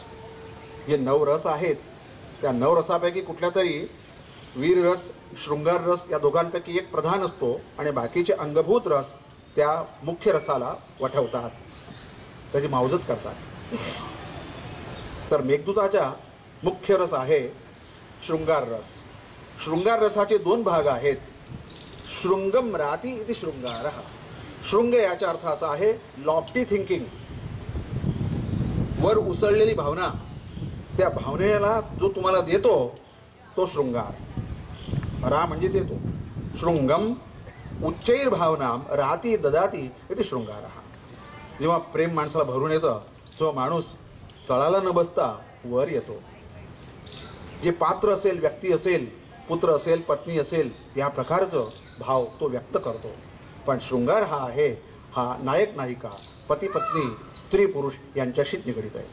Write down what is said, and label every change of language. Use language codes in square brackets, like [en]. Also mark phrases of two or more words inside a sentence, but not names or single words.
[mr] जे 9 रस आहेत त्या 9 रसापैकी कुठल्या तरी वीर रस, शृंगार रस या दोघांपैकी एक प्रधान असतो आणि बाकीचे अंगभूत रस त्या मुख्य रसाला वठवतात, त्याची मावजत करतात. तर मेघदूताचा मुख्य रस आहे शृंगार रस. शृंगार रसाचे 2 भाग आहेत. [sa] शृंगम राती इति शृंगारः. [mr] शृंग याचा अर्थ असा आहे [en] lofty thinking, [mr] वर उसळलेली भावना. त्या भावनेला जो तुम्हाला देतो तो शृंगार. रा म्हणजे देतो. [sa] शृंगम उच्चैर भावनाम राती ददाती इति शृंगारः. [mr] जेव्हा प्रेम माणसाला भरून येतं, जो माणूस तळाला न बसता वर येतो. जे पात्र असेल, व्यक्ती असेल, पुत्र असेल, पत्नी असेल, त्या प्रकारचं भाव तो व्यक्त करतो. पण शृंगार हा आहे, हा नायक नायिका, पती पत्नी, स्त्री पुरुष यांच्याशीच निगडीत आहे.